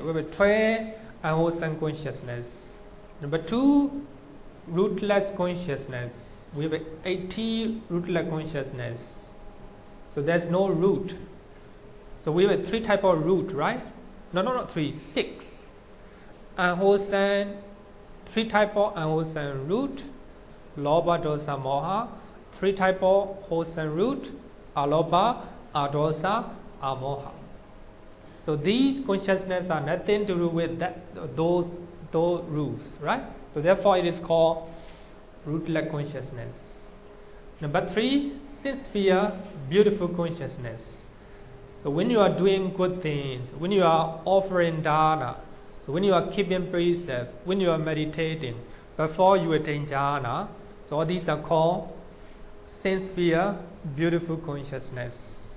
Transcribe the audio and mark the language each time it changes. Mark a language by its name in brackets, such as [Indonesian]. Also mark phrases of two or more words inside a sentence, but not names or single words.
[English] We have 12 unwholesome consciousness. Number 2, rootless consciousness. We have 80 rootless consciousness. So there's no root. So we have 3 type of root, right? No, not 3, 6. Unwholesome, 3 type of unwholesome root. [Pali] Lobha, dosa, moha. [English] 3 type of wholesome root. [Pali] Alobha, adosa, amoha. [English] So these consciousness are nothing to do with those roots, right? So therefore it is called rootless consciousness. Number 3, sincere, beautiful consciousness. So when you are doing good things, when you are offering dana, so when you are keeping precept, when you are meditating, before you attain jhana, so all these are called sincere, beautiful consciousness.